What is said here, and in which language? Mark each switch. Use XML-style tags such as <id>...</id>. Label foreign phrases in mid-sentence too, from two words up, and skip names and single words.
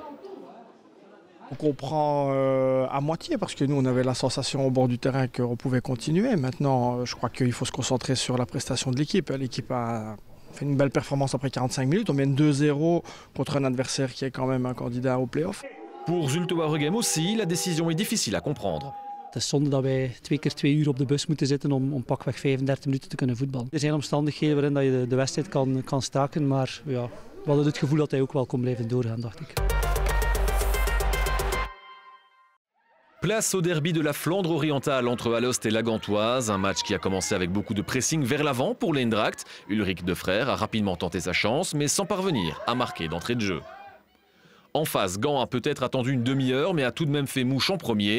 <fr>On comprend à moitié parce que nous on avait la sensation au bord du terrain qu'on pouvait continuer. Maintenant, je crois qu'il faut se concentrer sur la prestation de l'équipe. L'équipe a fait une belle performance après 45 minutes. On mène 2-0 contre un adversaire qui est quand même un candidat au play-off. Pour Zulte Waregem aussi, la décision est difficile à comprendre.</fr> <nl>Het is zonde dat wij 2 keer 2 uur op de bus moeten zitten om pakweg 35 minuten te kunnen voetballen. Er zijn omstandigheden waarin dat je de wedstrijd kan staken, maar ja, we hadden het gevoel dat hij ook wel kon blijven doorgaan, dacht ik.</nl> <fr>Place au derby de la Flandre orientale entre Alost et la Gantoise, un match qui a commencé avec beaucoup de pressing vers l'avant pour l'Eindracht. Ulrich Defrère a rapidement tenté sa chance, mais sans parvenir à marquer d'entrée de jeu. En face, Gand a peut-être attendu une demi-heure, mais a tout de même fait mouche en premier.</fr>